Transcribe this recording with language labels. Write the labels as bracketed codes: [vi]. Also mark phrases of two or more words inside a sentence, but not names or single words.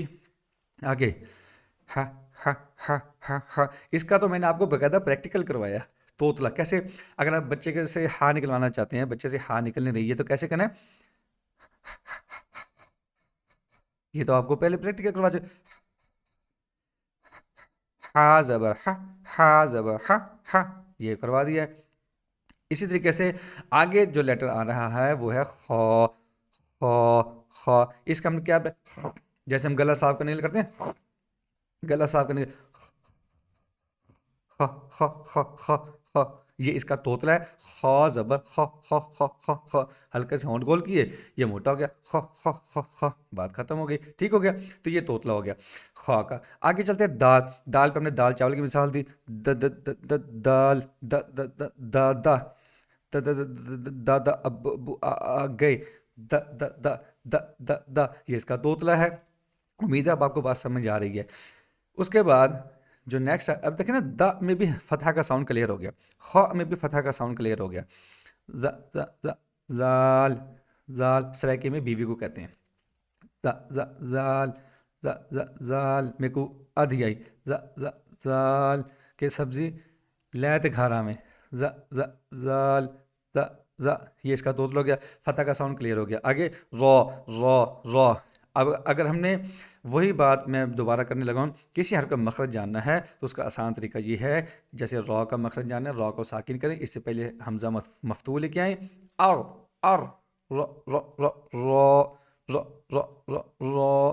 [ur] آگے ہا ہا ہا ہا ہا. اس کا تو میں نے آپ کو باقاعدہ پریکٹیکل کروایا. طوطلا کیسے، اگر آپ بچے کے سے ہا نکلوانا چاہتے ہیں، بچے سے ہا نکل نہیں رہی ہے تو کیسے کرنا ہے. یہ تو آپ کو پہلے پریکٹیکل کروا چاہیے. ہا زبر ہا، ہا زبر ہا ہا، یہ کروا دیا ہے. اسی طریقے سے آگے جو لیٹر آ رہا ہے وہ ہے خو خو خو. اس کا ہم کیا، جیسے ہم گلا صاف کرنے کے لیے کرتے ہیں گلا صاف کرنے کے خ خ خ خ خ، یہ اس کا توتلا ہے، خا زبر خ خ خ خ خ، ہلکے سے ہونٹ گول کیے، یہ موٹا ہو گیا، خ خ خ خ، بات ختم ہو گئی، ٹھیک ہو گیا، تو یہ توتلا ہو گیا خا کا۔ آگے چلتے ہیں دال، دال پہ ہم نے دال چاول کی مثال دی، د د د د دال د د د دا دا دا دا دا دا اب گئے، د د د د د د، یہ اس کا توتلا ہے۔ امید ہے اب آپ کو بات سمجھ آ رہی ہے۔ اس کے بعد جو نیکسٹ، اب دیکھیں نا، دا میں بھی فتح کا ساؤنڈ کلیئر ہو گیا، خ میں بھی فتح کا ساؤنڈ کلیئر ہو گیا، ز ز ز زال، زال سرائکے میں بیوی کو کہتے ہیں، ز ز زال، ز ز زال میں کو ادھی آئی، ز ز زال کے سبزی لیت گھارا میں، ز ز زال، ز ز، یہ اس کا توتل ہو گیا، فتح کا ساؤنڈ کلیئر ہو گیا۔ آگے رو، رو رو، اب اگر ہم نے وہی بات میں دوبارہ کرنے لگا ہوں، کسی حرف کا مخرج جاننا ہے تو اس کا آسان طریقہ یہ ہے، جیسے را کا مخرج جاننا ہے، را کو ساکن کریں، اس سے پہلے حمزہ مفتوح لے کے آئیں، ار ار، رو رو رو رو رو رو رو رو۔